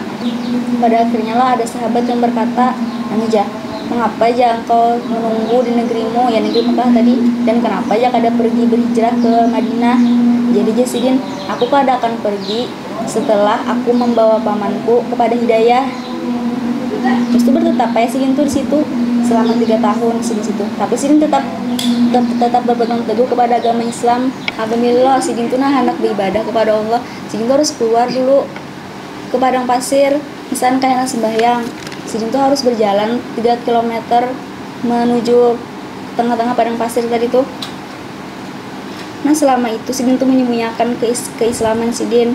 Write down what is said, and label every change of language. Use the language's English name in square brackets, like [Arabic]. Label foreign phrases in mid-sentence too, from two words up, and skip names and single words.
[Indonesian] Pada akhirnya lah ada sahabat yang berkata, Anija, mengapa aja engkau menunggu di negerimu, ya negeri Mekah tadi, dan kenapa aja kada pergi berhijrah ke Madinah? Jadi aja Sidin, aku kada akan pergi setelah aku membawa pamanku kepada hidayah. Terus itu bertetap ya Sidin tuh di situ selama 3 tahun di situ. Tapi Sidin tetap berpegang teguh kepada agama Islam. Alhamdulillah Sidin tuh hendak beribadah kepada Allah. Sidin tuh harus keluar dulu ke padang pasir, misalnya kayak sembahyang. Sidin tuh harus berjalan 3 km menuju tengah-tengah padang pasir tadi tuh. Nah selama itu Sidin tuh menyembunyikan keislaman Sidin.